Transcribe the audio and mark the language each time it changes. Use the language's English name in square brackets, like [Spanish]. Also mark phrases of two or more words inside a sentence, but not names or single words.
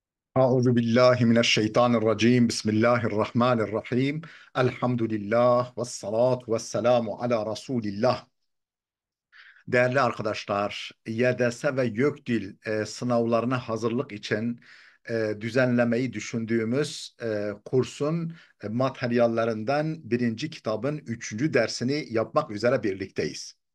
[Arabic] أعوذ بالله من الشيطان الرجيم بسم الله الرحمن الرحيم الحمد لله والصلاة والسلام على رسول الله. [Turkish] Değerli arkadaşlar, YDS ve YÖKDİL sınavlarına hazırlık için düzenlemeyi düşündüğümüz kursun materyallerinden birinci kitabın üçüncü dersini yapmak üzere birlikteyiz.